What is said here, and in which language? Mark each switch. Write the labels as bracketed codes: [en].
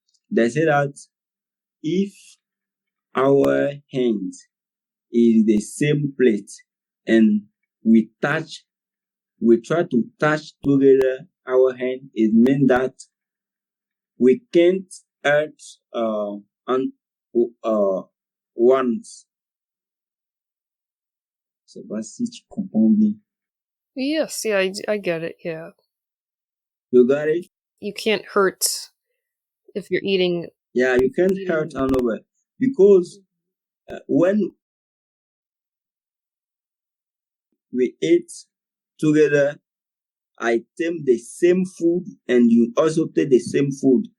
[en] They say that if our hands is the same plate and we try to touch together our hand, it means that we can't hurt on once. [fr] C'est pas si tu comprends bien. [en] Yes, yeah, I get it, yeah. You got it? You can't hurt if you're eating. Yeah, you can't hurt another, because when we eat together, I take the same food and you also take the same food.